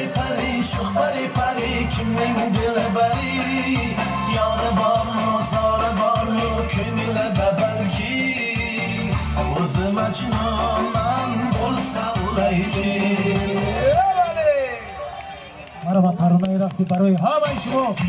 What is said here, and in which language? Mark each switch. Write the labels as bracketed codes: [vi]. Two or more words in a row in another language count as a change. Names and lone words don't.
[uz] pari shuh pari pari kimning dilbari yori bormi zori bormi ko'nglida balki o'zi majnunman bo'lsam layli [fa] مرحبا ترانه رقصی برای همه شما